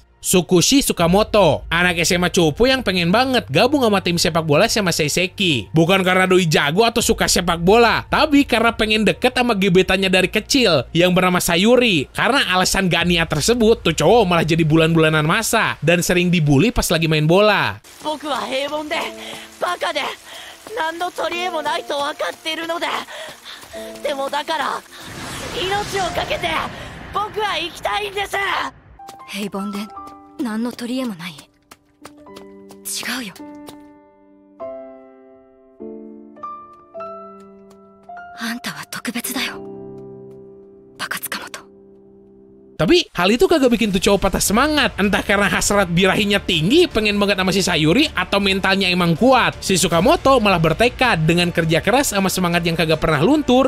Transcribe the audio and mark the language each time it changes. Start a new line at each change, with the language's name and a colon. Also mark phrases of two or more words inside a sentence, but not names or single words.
Indonesian: Tsukushi Tsukamoto, anak SMA cupu yang pengen banget gabung sama tim sepak bola sama Seiseki. Bukan karena doi jago atau suka sepak bola, tapi karena pengen deket sama gebetannya dari kecil yang bernama Sayuri. Karena alasan gak niat tersebut, tuh cowok malah jadi bulan-bulanan masa dan sering dibully pas lagi main bola.
Japanese: 僕は平凡でバカで何の取り柄もないと分かっているので、でもだから命をかけて僕は生きたいんです。平凡で何の取り柄もない。違うよ。あんたは特別だよ。バカ塚本。
Indonesian: Tapi hal itu kagak bikin tuh cowok patah semangat. Entah karena hasrat birahinya tinggi, pengen banget sama si Sayuri, atau mentalnya emang kuat. Si Tsukamoto malah bertekad dengan kerja keras sama semangat yang kagak pernah luntur.